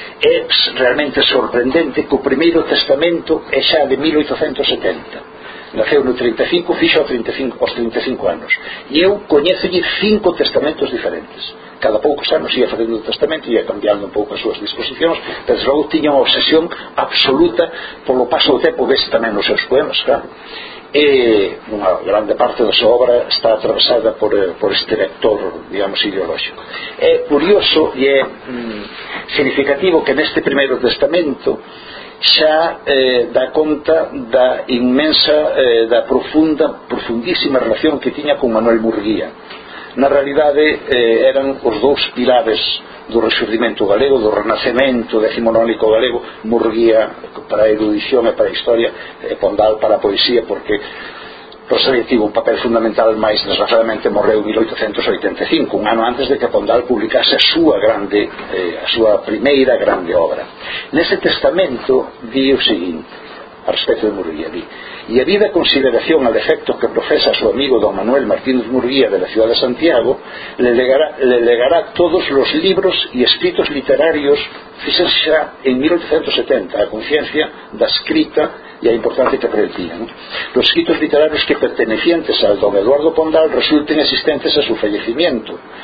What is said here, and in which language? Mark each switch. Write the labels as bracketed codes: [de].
[gl] É realmente sorprendente que o primeiro testamento é xa de 1870. Naceu no 35, fixo aos 35 anos. E eu coñecelle 5 testamentos diferentes. Cada poucos anos ia facendo o testamento, ia cambiando un pouco as súas disposicións, pero logo tiña unha obsesión absoluta polo paso do tempo, vese tamén nos seus poemas, claro. E unha grande parte da súa obra está atravesada por este vector, digamos, ideolóxico. É curioso e é significativo que neste primeiro testamento xa dá conta da inmensa, da profunda, profundísima relación que tiña con Manuel Murguía. Na realidade eran os dous pilares do resurdimento galego, do renacemento decimonónico galego, Murguía para a erudición e para a historia, Pondal para a poesía, porque Rosalía tivo un papel fundamental, mas desgraciadamente morreu en 1885, un ano antes de que Pondal publicase a súa grande, a súa primeira grande obra. Nese testamento di o seguinte, a respecto de Murguía, di: [es] "Y habida consideración al efecto que profesa su amigo don Manuel Martínez Murguía de la ciudad de Santiago, le legará todos los libros y escritos literarios", fíjense ya en 1870, [gl] a conciencia da escrita [es] y a importancia que predecía, ¿no?, "los escritos literarios que pertenecientes al don Eduardo Pondal resulten existentes a su fallecimiento,